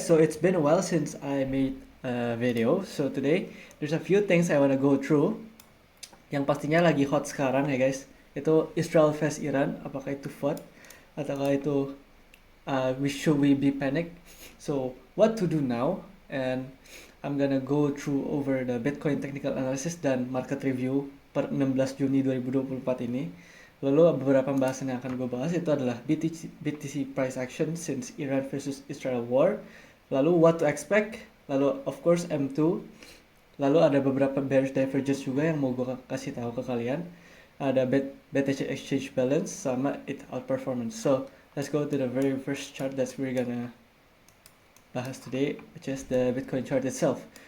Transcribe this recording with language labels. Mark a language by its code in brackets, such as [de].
[en] So it's been a while since I made a video. So today there's a few things I wanna go through. [id] Yang pastinya lagi hot sekarang ya guys. Itu Israel vs Iran. Apakah itu FUD ataukah itu [en] should we be panic? So what to do now? And I'm gonna go through over the Bitcoin technical analysis dan market review [id] per 16 Juni 2024 ini. Lalu beberapa pembahasan yang akan gue bahas itu adalah [en] BTC price action since Iran versus Israel war. Lalu what to expect. Lalu of course M2. [id] Lalu ada beberapa bearish divergence juga yang mau gue kasih tahu ke kalian. Ada BTC exchange balance sama it outperformance. [en] So let's go to the very first chart that we're gonna bahas today, which is the Bitcoin chart itself.